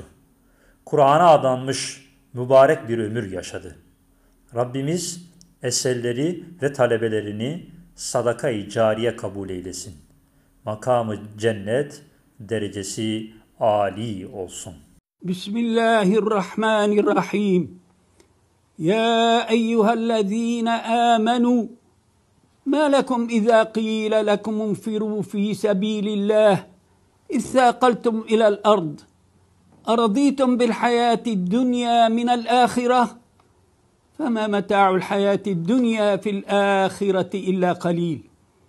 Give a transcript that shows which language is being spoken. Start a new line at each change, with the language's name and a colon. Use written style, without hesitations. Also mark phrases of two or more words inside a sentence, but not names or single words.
Turkish: Kur'an'a adanmış mübarek bir ömür yaşadı. Rabbimiz eserleri ve talebelerini sadaka-i cariye kabul eylesin. Makamı cennet, derecesi âli olsun.
Arabic: بسم الله الرحمن الرحيم. يا أيها الذين آمنوا ما لكم إذا قيل لكم انفروا في سبيل الله إذ ثاقلتم إلى الأرض أرضيتم بالحياة الدنيا من الآخرة فما متاع الحياة الدنيا في الآخرة إلا قليل.